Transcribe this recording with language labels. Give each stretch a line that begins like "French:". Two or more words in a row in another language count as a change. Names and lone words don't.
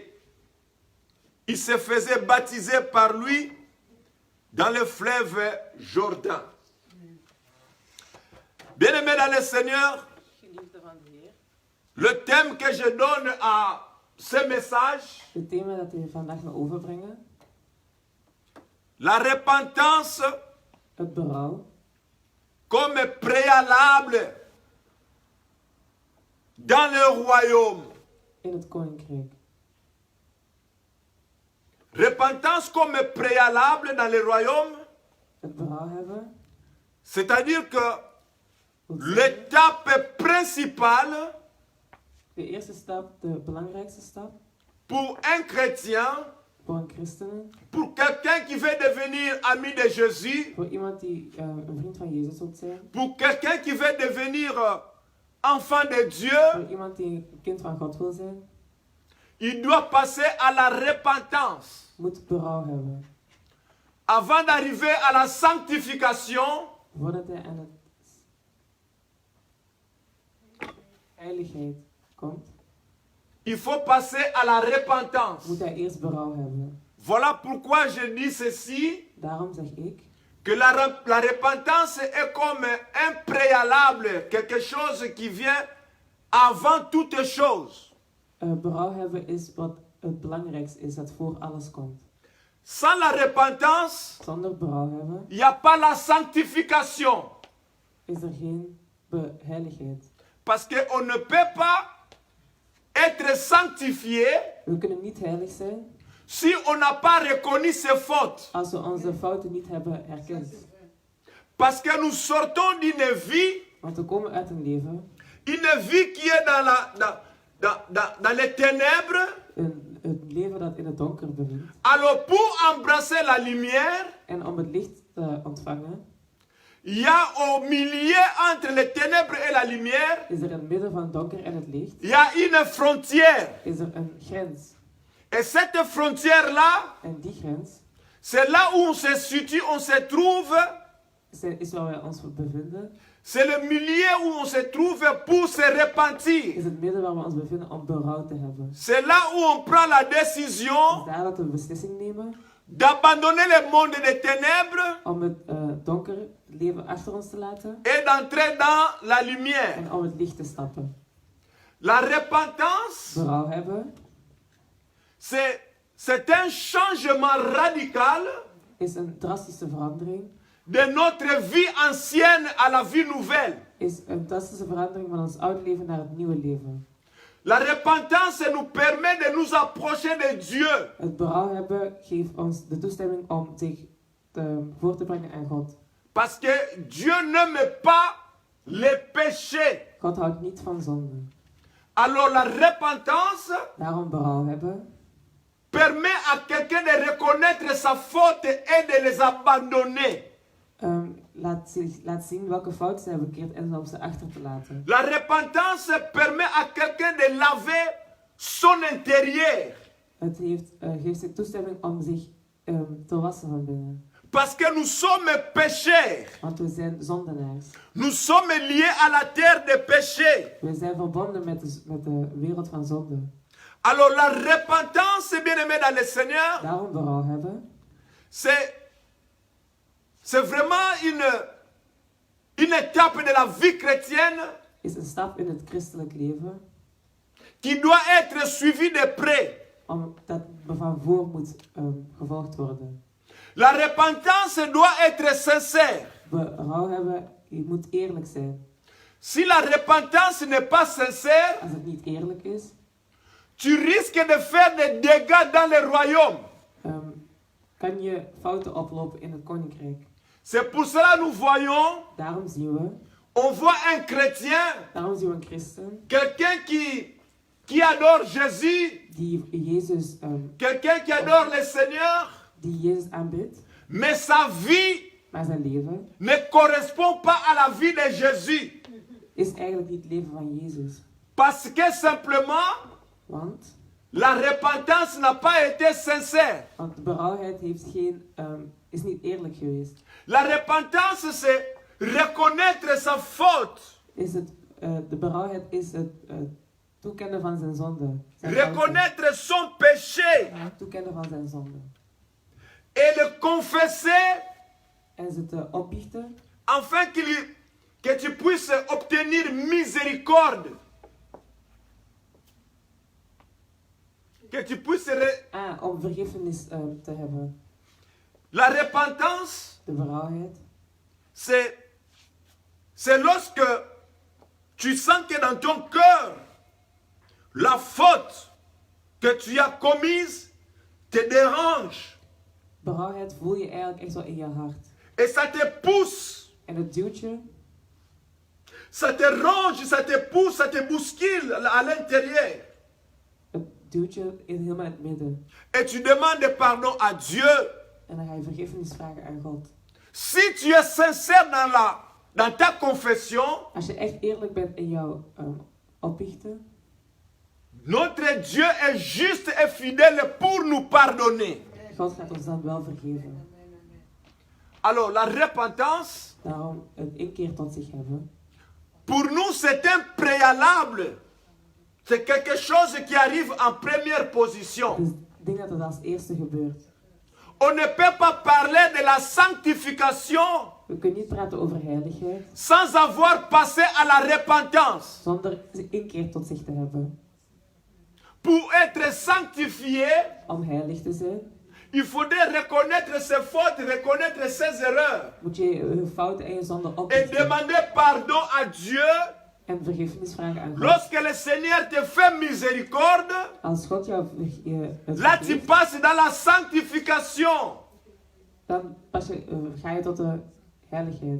French: Ils se faisaient baptiser par lui dans le fleuve Jourdain. Bien-aimés dans le Seigneur, le thème que je donne à ce message,
Dutch: Het thema dat we vandaag gaan overbrengen.
French: la repentance
Dutch: Het berouw.
French: comme préalable dans le royaume.
Dutch: In het koninkrijk.
French: Repentance comme préalable dans le royaume,
Dutch: Het berouw hebben.
French: c'est-à-dire que l'étape principale
Dutch: De eerste stap, de belangrijkste stap.
French: pour un chrétien,
Dutch: Voor een christen.
French: pour quelqu'un qui veut devenir ami de Jésus,
Dutch: Voor iemand die een vriend van Jezus wilt zijn.
French: pour quelqu'un qui veut devenir enfant de Dieu,
Dutch: Voor iemand die een kind van God wil zijn.
French: il doit passer à la repentance.
Dutch: Moet berouw hebben.
French: Avant d'arriver à la sanctification,
Dutch: Voordat hij aan het heiligheid komt.
French: il faut passer à la repentance.
Dutch: Moet hij eerst berouw hebben.
French: Voilà pourquoi je dis ceci,
Dutch: Daarom zeg ik.
French: que la repentance est comme un préalable, quelque chose qui vient avant toute chose.
Dutch: Berouw hebben is wat het belangrijkste is, dat voor alles komt.
French: Sans la repentance,
Dutch: Zonder berouw hebben
French: il n'y a pas la sanctification.
Dutch: is er geen heiligheid.
French: Parce qu'on ne peut pas être sanctifié
Dutch: We kunnen niet heilig zijn
French: si on n'a pas reconnu ses fautes.
Dutch: als we onze fouten niet hebben erkend.
French: Parce que nous sortons d'une vie,
Dutch: Want we komen uit een leven,
French: une vie qui est dans les ténèbres.
Dutch: een leven dat in het donker bevindt.
French: Alors pour embrasser la lumière,
Dutch: En om het licht te ontvangen,
French: il y a au milieu entre les ténèbres et la lumière,
Dutch: is er in het midden van het donker en het licht,
French: il y a une frontière.
Dutch: is er een grens.
French: Et cette frontière-là,
Dutch: En die grens
French: c'est là où on se situe, on se trouve.
Dutch: is waar wij ons bevinden.
French: C'est le milieu où on se trouve pour se repentir.
Dutch: Is het midden waar we ons bevinden om berouw te hebben.
French: C'est là où on prend la
Dutch: Het is
French: décision
Dutch: daar dat we een beslissing nemen
French: d'abandonner le monde des ténèbres
Dutch: om het donker leven achter ons te laten
French: et d'entrer dans la lumière.
Dutch: en om het licht te stappen.
French: La repentance,
Dutch: Berouw hebben
French: c'est un changement radical
Dutch: is een drastische verandering.
French: de notre vie ancienne à la vie nouvelle.
Dutch: Is een drastische verandering van ons oude leven naar het nieuwe leven.
French: La repentance nous permet de nous approcher de Dieu.
Dutch: Het berouw hebben geeft ons de toestemming om zich voor te brengen aan God.
French: Parce que Dieu n'aime pas les péchés.
Dutch: God houdt niet van zonde.
French: Alors la repentance
Dutch: Daarom berouw hebben
French: permet à quelqu'un de reconnaître sa faute et de les abandonner.
Dutch: laat zien welke fouten ze hebben bekeerd en om ze achter te laten.
French: La repentance permet à quelqu'un de laver son intérieur.
Dutch: Het geeft zich toestemming om zich te wassen van binnen.
French: Parce que nous sommes pécheurs.
Dutch: Want we zijn zondenaars.
French: Nous sommes liés à la terre de péché.
Dutch: We zijn verbonden met de wereld van zonde.
French: Alors la repentance, bien-aimé dans le Seigneur,
Dutch: Daarom berouw hebben.
French: C'est vraiment une étape de la vie chrétienne
Dutch: Is een stap in het christelijk leven.
French: Qui doit être suivie de près.
Dutch: Dat van voor moet gevolgd worden.
French: La repentance doit être sincère.
Dutch: Berouw hebben, je moet eerlijk zijn.
French: Si la repentance n'est pas sincère,
Dutch: als het niet eerlijk is,
French: tu risques de faire des dégâts dans le royaume.
Dutch: Kan je fouten oplopen in het koninkrijk.
French: C'est pour cela nous voyons.
Dutch: Daarom zien we.
French: On voit un chrétien.
Dutch: Daarom zien we een christen.
French: Quelqu'un qui adore Jésus.
Dutch: Die Jezus.
French: Quelqu'un qui adore le Seigneur.
Dutch: Die Jezus aanbidt.
French: Mais sa vie.
Dutch: Maar zijn leven.
French: Ne correspond pas à la vie de Jésus.
Dutch: Is eigenlijk niet het leven van Jezus.
French: Parce que simplement.
Dutch: Want.
French: La repentance n'a pas été sincère.
Dutch: Want de berouwheid heeft is niet eerlijk geweest.
French: La repentance, c'est reconnaître sa faute.
Dutch: De berouwheid is het toekennen van zijn zonde.
French: Reconnaître son péché.
Dutch: Toekennen van zijn zonde.
French: Et le confesser.
Dutch: En ze te opbiechten.
French: Afin que tu puisses obtenir miséricorde. Que tu puisses
Dutch: om vergiffenis te hebben.
French: La repentance,
Dutch: de berouwheid,
French: c'est lorsque tu sens que dans ton cœur, la faute que tu as commise te dérange.
Dutch: Berouwheid voel je eigenlijk echt zo in je hart.
French: Et ça te pousse.
Dutch: En het duwt je.
French: Ça te ronge, ça te pousse, ça te bouscule à l'intérieur.
Dutch: Duwt je helemaal in het midden.
French: Et tu demandes pardon à Dieu.
Dutch: En dan ga je vergiffenis vragen aan God.
French: Si tu es sincère dans ta confession.
Dutch: Als je echt eerlijk bent in jouw opbiechten.
French: Notre Dieu est juste et fidèle pour nous pardonner.
Dutch: God gaat ons dan wel vergeven.
French: Alors la repentance.
Dutch: Daarom het inkeer tot zich hebben.
French: Pour nous c'est un préalable. C'est quelque chose qui arrive en première position.
Dutch: Dus ik denk dat het als eerste gebeurt.
French: On ne peut pas parler de la sanctification.
Dutch: We kunnen niet praten over heiligheid.
French: Sans avoir passé à la repentance.
Dutch: Zonder inkeer tot zich te hebben.
French: Pour être sanctifié.
Dutch: Om heilig te zijn.
French: Il faudrait reconnaître ses fautes, reconnaître ses erreurs.
Dutch: Moet je je fouten en je zonden opbiechten.
French: Et demander pardon à Dieu.
Dutch: En vergiffenis vragen aan God.
French: Lorsque le Seigneur te fait miséricorde,
Dutch: als God jou
French: là tu passes dans la sanctification.
Dutch: Dan ga je tot de heiligheid.